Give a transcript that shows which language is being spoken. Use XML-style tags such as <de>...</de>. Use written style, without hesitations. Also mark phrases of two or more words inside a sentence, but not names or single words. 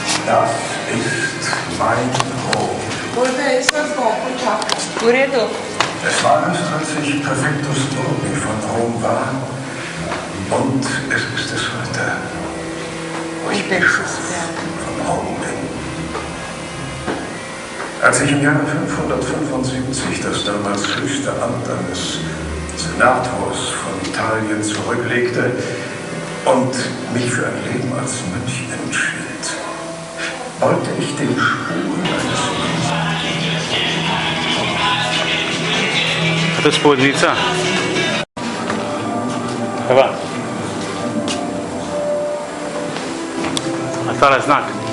<de>Das ist mein Rom.</de> <sl>V redu.</sl> <de>Es war es, als ich</de> <la>Prefectus Urbi</la> <de>von Rom war. Und es ist es heute, wo ich Bischof von Rom bin. Als ich im Jahre 575 das damals höchste Amt eines Senators von Italien zurücklegte und mich für ein Leben als Mönch entschied, wollte ich den Spuren eines</de> <sl>To je spodnica. Evo. A tale znak.</sl>